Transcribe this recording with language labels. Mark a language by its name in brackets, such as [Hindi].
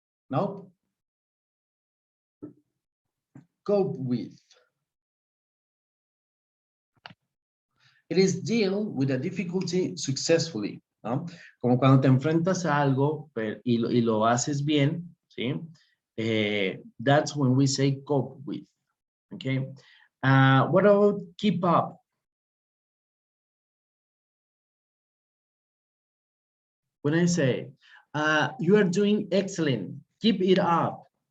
[Spanish] No? [English] Cope with. It is deal with a difficulty successfully, ¿no? [Spanish] Como cuando te enfrentas a algo y lo haces bien, ¿sí? [English] That's when we say cope with, okay? What about keep up? When I say, you are doing excellent, keep it up.